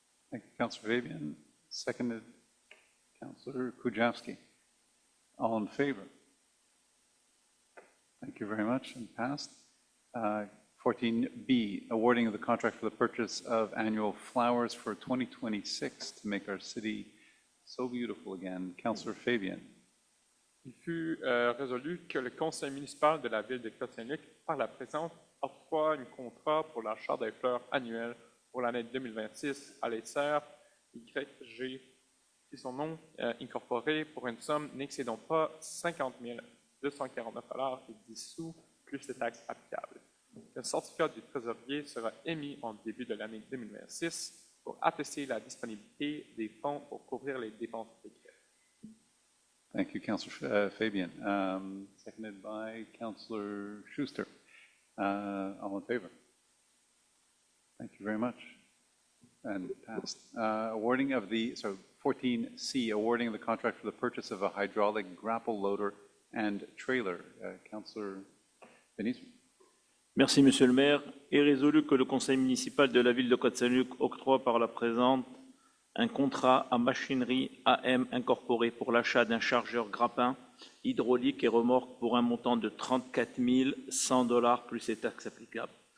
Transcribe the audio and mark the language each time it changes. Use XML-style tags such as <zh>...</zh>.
<en>Thank you, Councillor Fabian. Seconded, Councillor Kujawski. All in favor? Thank you very much, and passed. 14B, awarding of the contract for the purchase of annual flowers for 2026 to make our city so beautiful again. Councillor Fabian.</en> <fr>Il fut résolu que le conseil municipal de la ville de Côte Saint-Luc, par la présente, octroie un contrat pour l'achat des fleurs annuelles pour l'année 2026 à l'ESSER YG, qui son nom incorporé pour une somme n'excédant pas 50 249 et 10 sous plus les taxes applicables. Le certificat du trésorier sera émis en début de l'année 2026 pour attester la disponibilité des fonds pour couvrir les dépenses décrites.</fr> <en>Thank you, Councillor Fabian. Seconded by Councillor Schuster. All in favor? Thank you very much. And passed. Awarding of the, 14C, awarding of the contract for the purchase of a hydraulic grapple loader and trailer. Councillor Benicio.</en> <fr>Merci, Monsieur le maire. Est résolu que le conseil municipal de la ville de Côte Saint-Luc octroie par la présente un contrat à machinerie AM incorporé pour l'achat d'un chargeur grappin hydraulique et remorque pour un montant de 34 100 $ plus les taxes applicables.</fr>